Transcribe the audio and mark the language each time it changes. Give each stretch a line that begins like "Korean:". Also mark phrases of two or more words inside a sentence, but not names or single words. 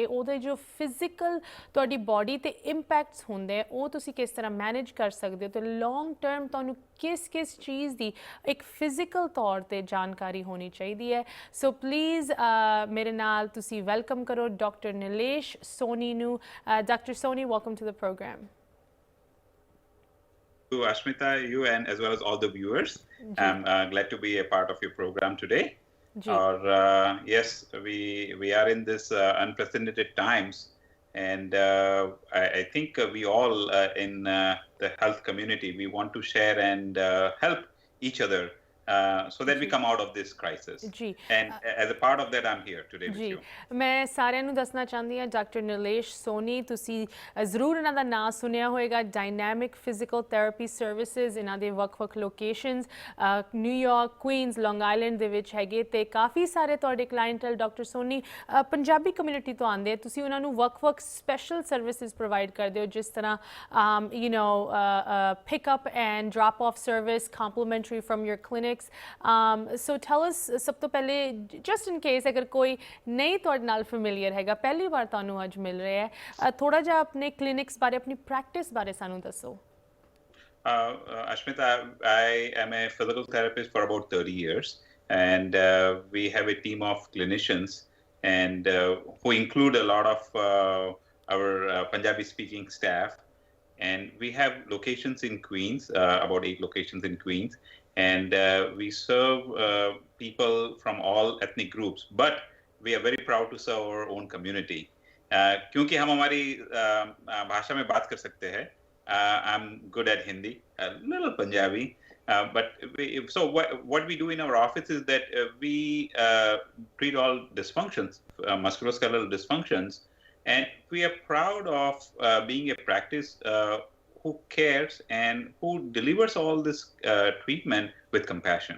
Punjabi: ਉਹਦੇ ਜੋ ਫਿਜ਼ੀਕਲ ਤੁਹਾਡੀ ਬਾਡੀ ਤੇ ਇੰਪੈਕਟਸ ਹੁੰਦੇ ਉਹ ਤੁਸੀਂ ਕਿਸ ਤਰ੍ਹਾਂ ਮੈਨੇਜ ਕਰ ਸਕਦੇ ਹੋ ਤੇ
English: long term
Punjabi: ਤੁਹਾਨੂੰ ਕਿਸ ਚੀਜ਼ ਦੀ ਇੱਕ ਫਿਜ਼ੀਕਲ ਤੌਰ ਤੇ ਜਾਣਕਾਰੀ ਹੋਣੀ ਚਾਹੀਦੀ ਹੈ।
English: so please
Punjabi: ਮੇਰੇ ਨਾਲ ਤੁਸੀਂ ਵੈਲਕਮ ਕਰੋ ਡਾਕਟਰ ਨਿਲੇਸ਼ ਸੋਨੀ ਨੂੰ।
English: Doctor Soni, welcome to the program. To Ashmita, you and as well as all the viewers. I'm glad to be a part of your program today. Yes, we are in this unprecedented times, and I think we all in the health community, we want to share and help each other so that we come out of this crisis. And as a part of that, I'm here today with you.
Punjabi: मैं सारिਆਂ ਨੂੰ ਦੱਸਣਾ ਚਾਹੁੰਦੀ ਹਾਂ ਡਾਕਟਰ ਨਿਲੇਸ਼ ਸੋਨੀ, ਤੁਸੀਂ ਜ਼ਰੂਰ ਇਹਨਾਂ ਦਾ ਨਾਮ ਸੁਣਿਆ ਹੋਏਗਾ। ਡਾਇਨਾਮਿਕ ਫਿਜ਼ੀਕਲ ਥੈਰੇਪੀ ਸਰਵਿਸਿਜ਼ ਇਹਨਾਂ ਦੇ ਵੱਖ-ਵੱਖ ਲੋਕੇਸ਼ਨਸ ਨਿਊਯਾਰਕ, ਕੁਈਨਸ, ਲੌਂਗ ਆਈਲੈਂਡ ਦੇ ਵਿੱਚ ਹੈਗੇ ਤੇ ਕਾਫੀ ਸਾਰੇ ਤੁਹਾਡੇ ਕਲਾਇੰਟਲ ਡਾਕਟਰ ਸੋਨੀ
English: Punjabi community
Punjabi: ਤੋਂ ਆਉਂਦੇ। ਤੁਸੀਂ ਉਹਨਾਂ ਨੂੰ ਵੱਖ-ਵੱਖ
English: special services provide
Punjabi: ਕਰਦੇ ਹੋ ਜਿਸ ਤਰ੍ਹਾਂ
English: pick up and drop off service complimentary from your clinics.
Punjabi: So tell us, ਸਭ ਤੋਂ ਪਹਿਲੇ
English: just in case
Punjabi: ਅਗਰ ਕੋਈ ਨਹੀਂ ਤੁਹਾਡੇ ਨਾਲ familiar ਹੈਗਾ, ਪਹਿਲੀ ਵਾਰ ਤੁਹਾਨੂੰ ਅੱਜ ਮਿਲ ਰਿਹਾ ਹੈ, ਥੋੜਾ ਜਿਹਾ ਆਪਣੇ ਕਲੀਨਿਕਸ ਬਾਰੇ, ਆਪਣੀ ਪ੍ਰੈਕਟਿਸ ਬਾਰੇ ਸਾਨੂੰ ਦੱਸੋ।
English: Ashmita, I am a physical therapist for about 30 years, and we have a team of clinicians and who include a lot of our Punjabi-speaking staff. And we have locations in Queens, about 8 locations in Queens, and we serve people from all ethnic groups. But we are very proud to serve our own community.
Hindi: क्योंकि हम हमारी भाषा में बात कर सकते हैं.
English: I'm good at Hindi, a little Punjabi. So what we do in our office is that we treat all dysfunctions, musculoskeletal dysfunctions. And we are proud of being a practice who cares and who delivers all this treatment with compassion.